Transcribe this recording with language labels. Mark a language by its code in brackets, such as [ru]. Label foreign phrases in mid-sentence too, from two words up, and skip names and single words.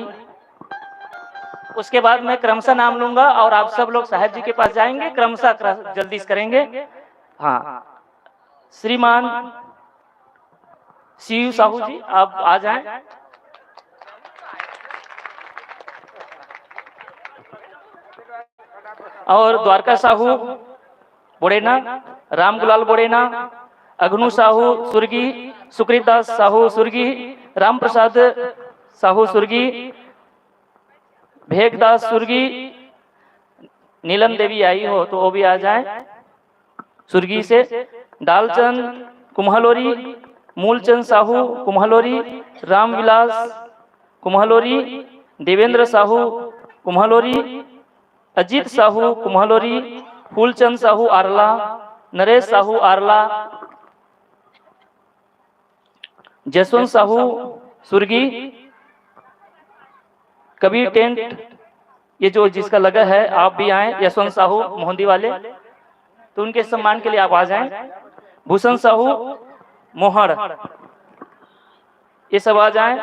[hi] उसके बाद मैं क्रमशः नाम लूंगा और आप सब लोग साहेब जी के पास जाएंगे, क्रमशः जल्दी से करेंगे। हाँ, श्रीमान शिव साहू जी आप आ जाएं। और द्वारका साहू बोड़ेना, रामगुलाल बोड़ेना, अग्नु साहू सुर्गी, सुकृत दास साहू सुर्गी, राम प्रसाद साहू सुर्गी, भेगदास सुर्गी, नीलम देवी आई हो तो वो भी आ जाए सुर्गी से, डालचंद कुम्हलोरी, मूलचंद साहू कुम्हलोरी, रामविलास कुम्हलोरी, देवेंद्र साहू कुम्हलोरी, अजीत साहू कुम्हलोरी, फूलचंद साहू आरला, नरेश साहू आरला, जसवंत साहू सुर्गी, कबीर टेंट ये जो जिसका लगा है आप भी आए, यशवंत साहू मोहंदी वाले तो उनके सम्मान के लिए आप आ जाएं। भूषण साहू मोहर ये सब आ जाएं।